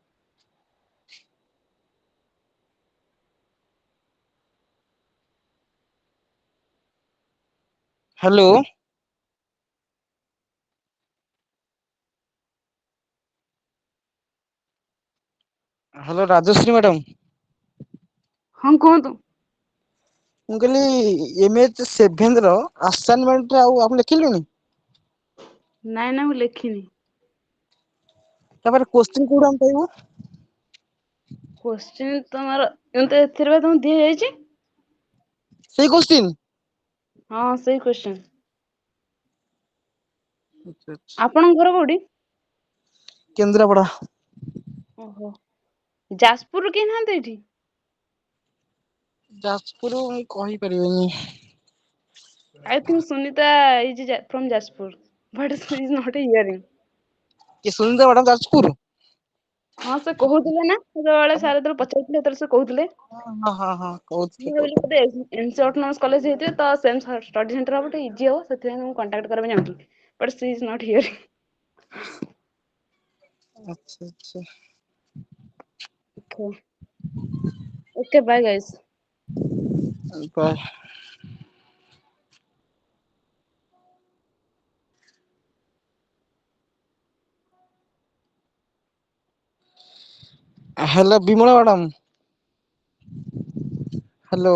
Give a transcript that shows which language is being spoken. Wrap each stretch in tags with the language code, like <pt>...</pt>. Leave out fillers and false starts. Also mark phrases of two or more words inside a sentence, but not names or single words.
<en>Hello. Hello, Rajashree madam.</en> <or>ହଁ କୁହନ୍ତୁ। ମୁଁ କହିଲି MEG-7 ର ଆସାଇନମେଣ୍ଟ ଆଉ ଆପଣ ଲେଖିଲେଣି? ନାଇଁ ନା ମୁଁ ଲେଖିନି। ତାପରେ କୋଶ୍ଚିନ୍ କୋଉଠୁ ଆମେ ପାଇବୁ? କୋଶ୍ଚିନ୍ ତମର ଏଥିରେ ବା ତମକୁ ଦିଆଯାଇଛି। ସେଇ କୋଶ୍ଚିନ୍? ହଁ ସେଇ କୋଶ୍ଚିନ୍। ଆପଣଙ୍କ ଘର କୋଉଠି? କେନ୍ଦ୍ରାପଡ଼ା। ଓହୋ, ଯାଜପୁରରୁ କେହି ନାହାନ୍ତି ଏଠି? ଯାଜପୁର ମୁଁ କହିପାରିବିନି।</or> <en>I think Sunita is from Jaspur, but she is not hearing.</en> <or>କିଏ ସୁନିତା ମ୍ୟାଡାମ ଯାଜପୁର? ହଁ ସେ କହୁଥିଲେ ନା ସେତେବେଳେ ସାର୍ ଯେତେବେଳେ ପଚାରୁଥିଲେ ସେତେବେଳେ ସେ କହୁଥିଲେ। ହଁ ମୁଁ କହୁଥିଲେ ଭାବିଲି ବୋଧେ NC Autonomous କଲେଜ ହେଇଥିବ ତ</or> <en>same study center</en> <or>ହବ ଟିକେ ଇଜି ହବ ସେଥିପାଇଁ ମୁଁ କଣ୍ଟାକ୍ଟ କରିବା ପାଇଁ ଚାହୁଁଥିଲି।</or> <en>But she is not hearing.</en> <or>ଆଚ୍ଛା ଆଚ୍ଛା।</or> <en>Okay. Okay, bye guys. Bye. Hello Bimala madam. ହ୍ୟାଲୋ।</en>